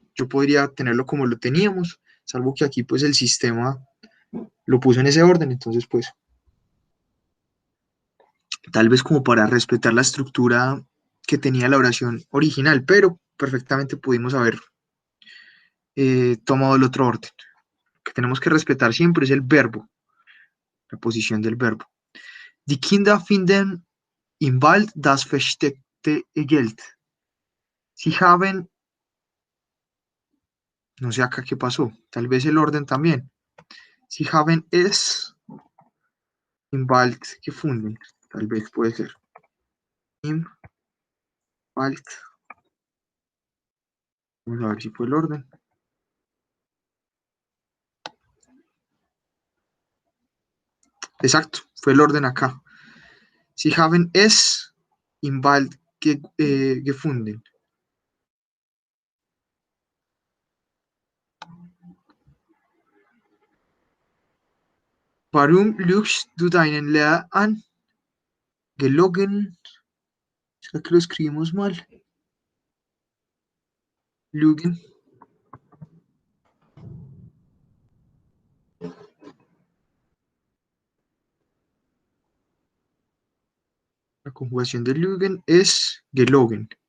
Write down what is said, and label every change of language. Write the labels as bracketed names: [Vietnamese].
[Spanish] Yo podría tenerlo como lo teníamos, salvo que aquí pues el sistema lo puso en ese orden, entonces pues tal vez como para respetar la estructura que tenía la oración original, pero perfectamente pudimos haber tomado el otro orden. Lo que tenemos que respetar siempre es el verbo, la posición del verbo. [German] Die Kinder finden im Wald das versteckte Geld. Sie haben, [Spanish] no sé acá qué pasó, tal vez el orden también. [German] Sie haben es im Wald gefunden, [Spanish] tal vez puede ser. [German] Im Wald, [Spanish] vamos a ver si fue el orden. Exacto, fue el orden acá. [German] Sie haben es im Wald gefunden. Warum lügst du deinen Lehrer an? Gelogen. [Spanish] ¿Será que lo escribimos mal? [German] Lügen. [Spanish] La conjugación de Lügen es gelogen.